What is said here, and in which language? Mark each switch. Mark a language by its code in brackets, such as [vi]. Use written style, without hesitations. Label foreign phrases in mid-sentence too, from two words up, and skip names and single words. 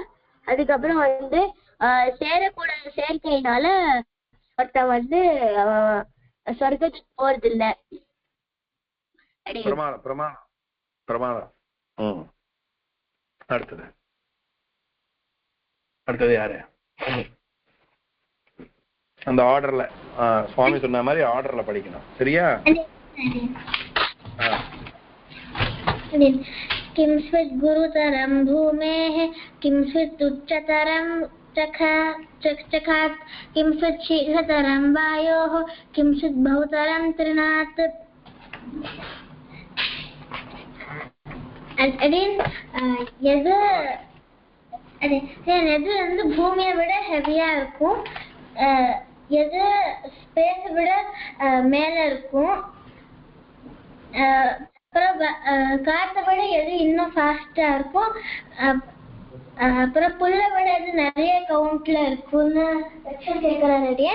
[ta] அதுக்கப்புறம் வந்து சேரக்கூடாத சேர்க்கையினால ஒருத்தன் வந்து சொர்க்கத்துக்கு போறது இல்ல. அடுத்தது யாரு? அந்த ஆர்டர்ல சுவாமி சொன்ன மாதிரி ஆர்டர்ல படிக்கணும், சரியா? [sa] किंस्वित् गुरुतरं भूमेः किंस्वित् उच्चतरं चखात् किंस्वित् शीघ्रतरं वायोः किंस्वित् बहुतरं तृणात्. [ta] எது வந்து பூமியை விட ஹெவியா இருக்கும், எது ஸ்பேஸ் விட மேல இருக்கும், அப்புறம் காற்றை விட எது இன்னும் ஃபாஸ்டா இருக்கும், அப்புறம் புல்லை விட எது நிறைய கவுண்ட்ல இருக்கும்னு கேட்கிறாரு.